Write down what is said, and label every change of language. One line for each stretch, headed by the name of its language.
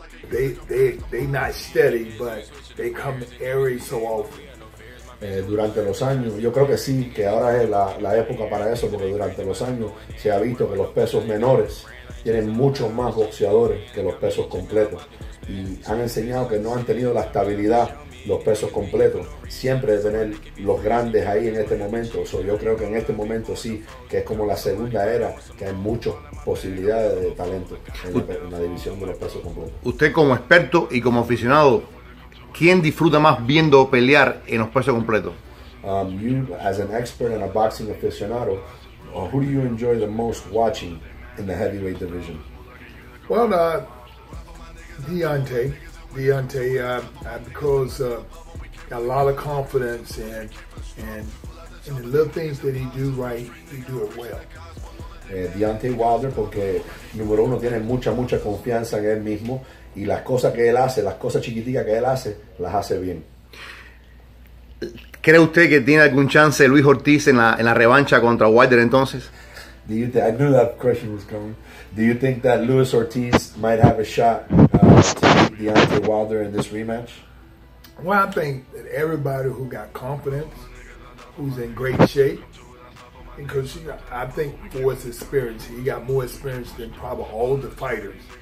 English: They not steady, but they come airy so often.
Spanish: Durante los años, yo creo que sí, que ahora es la época para eso, porque durante los años se ha visto que los pesos menores tienen muchos más boxeadores que los pesos completos y han enseñado que no han tenido la estabilidad los pesos completos, siempre de tener los grandes ahí en este momento. Yo creo que en este momento sí, que es como la segunda era, que hay muchas posibilidades de talento en la división de los pesos completos. Usted como experto y como aficionado, ¿quién disfruta más viendo pelear en los pesos completos?
English: You, as an expert and a boxing aficionado, who do you enjoy the most watching in the heavyweight division? Well, Deontay, because got a lot of confidence and the little things that he do right, he do it well.
Spanish: Deontay Wilder, porque número uno tiene mucha confianza en él mismo y las cosas que él hace, las cosas chiquiticas que él hace, las hace bien. ¿Cree usted que tiene algún chance Luis Ortiz en la revancha contra Wilder entonces?
English: I knew that question was coming. Do you think that Luis Ortiz might have a shot to beat Deontay Wilder in this rematch? Well, I think that everybody who got confidence, who's in great shape, because I think for his experience, he got more experience than probably all the fighters.